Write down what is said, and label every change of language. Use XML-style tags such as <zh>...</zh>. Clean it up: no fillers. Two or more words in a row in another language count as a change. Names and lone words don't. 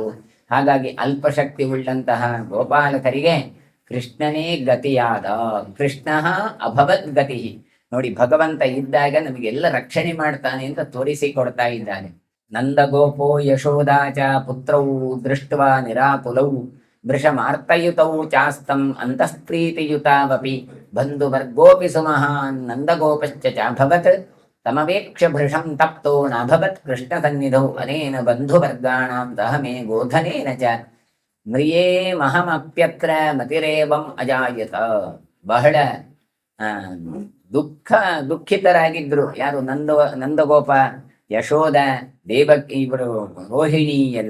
<kn>ಹಾಗಾಗಿ ಅಲ್ಪಶಕ್ತಿ ಉಳ್ಳಂತಹ ಗೋಪಾಲಕರಿಗೆ ಕೃಷ್ಣನೇ ಗತಿಯಾದ.</kn> <sa>ಕೃಷ್ಣ ಅಭವದ್ ಗತಿ.</sa> <kn>ನೋಡಿ, ಭಗವಂತ ಇದ್ದಾಗ ನಮಗೆಲ್ಲ ರಕ್ಷಣೆ ಮಾಡ್ತಾನೆ ಅಂತ ತೋರಿಸಿಕೊಡ್ತಾ ಇದ್ದಾನೆ.</kn> <sa>ನಂದ ಗೋಪೋ ಯಶೋದಾಚ ಪುತ್ರೌ ದೃಷ್ಟ್ವಾ ನಿರಾಕುಲೌ ವೃಷಮಾರ್ತಯುತೌ ಚಾಸ್ತಂ ಅಂತಃಪ್ರೀತಿಯುತಾವಪಿ ಬಂಧುವರ್ಗೋಪಿ ಸುಮಹಾನ್ ನಂದಗೋಪಶ್ಚ ಚಾಭವತ್ ತಮವೇಕ್ಷ ಭೃಷಂ ತಪ್ತೋ ನಾಭವತ್ ಕೃಷ್ಣ ಸನ್ನಿಧೌ ಅನೇನ ಬಂಧುವರ್ಗಾಣಾಂ ಸಹ ಮೇ ಗೋಧನೇನ ಚ ಮ್ರಿಯೇ ಮಹಮಪ್ಯತ್ರ ಮತಿರೇವಂ ಅಜಾಯತ.</sa> <kn>ಬಹಳ ದುಃಖಿತರಾಗಿದ್ರು ಯಾರು? ನಂದಗೋಪ, ಯಶೋದ, ದೇವಕಿ, ಇವರು ರೋಹಿಣಿ ಎಲ್ಲ.</kn>